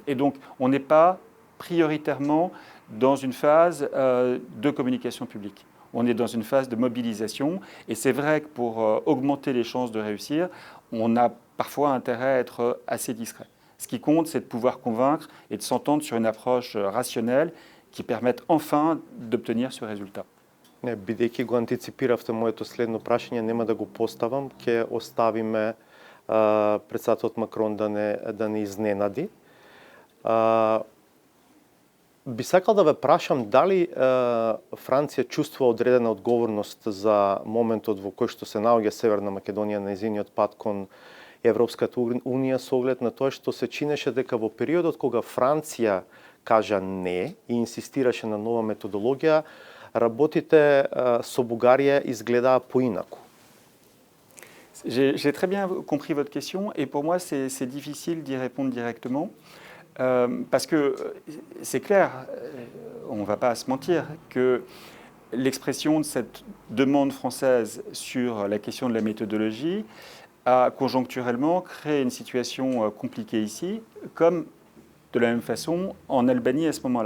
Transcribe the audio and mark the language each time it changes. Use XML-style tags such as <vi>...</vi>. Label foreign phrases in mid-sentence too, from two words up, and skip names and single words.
<fr>Et donc, on n'est pas prioritairement dans une phase de communication publique. On est dans une phase de mobilisation. Et c'est vrai que pour augmenter les chances de réussir, on a parfois intérêt à être assez discret. Ce qui compte, c'est de pouvoir convaincre et de s'entendre sur une approche rationnelle qui permette enfin d'obtenir ce résultat.</fr> <mk>Не, бидејќи го антиципиравте моето следно прашање, нема да го поставам, ќе оставиме председателот Макрон да не изненади. Би сакал да ве прашам дали Франција чувствува одредена одговорност за моментот во кој што се наоѓа Северна Македонија на незиниот пат кон Европската унија со оглед на тоа што се чинеше дека во периодот кога Франција кажа не и инсистираше на нова методологија, работите со Бугарија изгледаа поинаку.</mk> <fr>J'ai très bien compris votre question et pour moi c'est difficile d'y répondre directement parce que c'est clair, on ne va pas se mentir, que l'expression de cette demande française sur la question de la méthodologie a conjoncturellement créé une situation compliquée ici, comme de la même façon en Albanie à ce moment-là.</fr>